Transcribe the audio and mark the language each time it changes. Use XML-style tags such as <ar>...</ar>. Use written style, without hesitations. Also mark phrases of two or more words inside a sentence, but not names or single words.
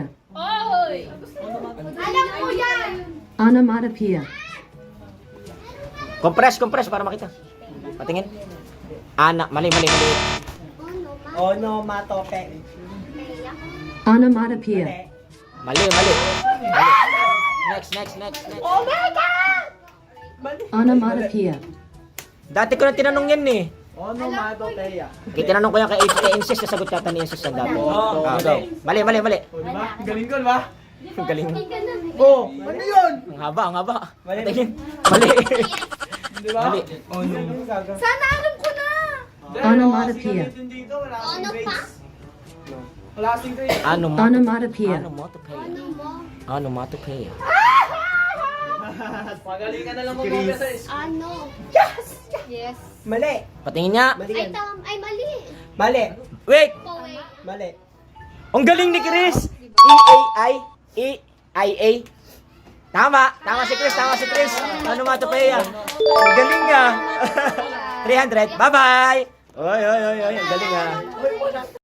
<tl>Oy! Alam ko yan! Onomatopoeia. Compress para makita. Patingin. Mali. Onomatopoeia. Mali. Next.</tl> <en>Oh my God!</en> <tl>Onomatopoeia. Dati ko na tinanong yan eh. Onomatopoeia. Okay, tinanong ko yan kay Incest, sasagot yata ni Incest ang dami. Go. Mali. O, diba? Galing ko, diba? Galing. Hindi ka na. Oh, ano yun? Ang haba, ang haba. Mali. Tingin. Mali. Di ba? Mali.</tl> <en>Oh, no.</en> <tl>Sana alam ko na. Onomatopoeia. Dito, wala kasing Ano pa? grades. Wala kasing grades. Onomatopoeia. Onomatopoeia. Ano mo? Onomatopoeia. Magaling ka na lang mag-uwi sa</tl> <en>Ano? Yes! Yes.</en> <tl>Mali. Patingin niya. Mali Ay, yan. ay mali. Mali. Wait! Poe. Mali. Ang galing ni Chris! E-A-I. E-I-A. Tama! Tama si Chris! Tama si Chris! Onomatopoeia. Ang galing nga! 300. Bye-bye! Oy, oy, oy, oy. Ang galing nga.</tl>